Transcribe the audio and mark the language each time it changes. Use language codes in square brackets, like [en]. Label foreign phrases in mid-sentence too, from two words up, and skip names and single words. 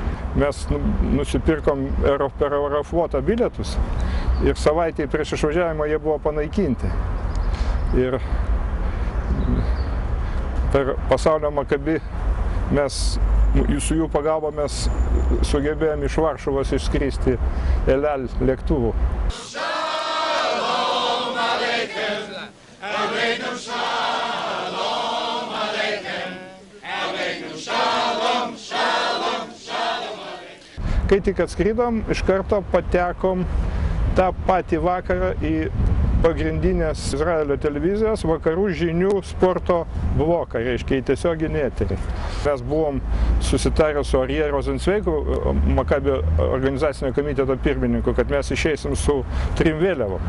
[lt] Mes nusipirkom per Aeroflotą bilietus ir savaitėje prieš išvažiavimą jie buvo panaikinti. Ir per pasaulio Makabi su jų pagalba mes sugebėjome iš Varšuvos išskristi El Al lėktuvu. [he] שלום עליכם, עליכם שלום עליכם, עליכם שלום, שלום, שלום עליכם. [lt] Kai tik atskridom, iš karto patekom tą patį vakarą į pagrindinės Izraelio televizijos vakarų žinių sporto bloką, reiškia į tiesioginį eterį. Mes buvom susitarę su Aryeh Rozencveigu, Makabi organizacinio komiteto pirmininku, kad mes išeisim su 3 vėliavom.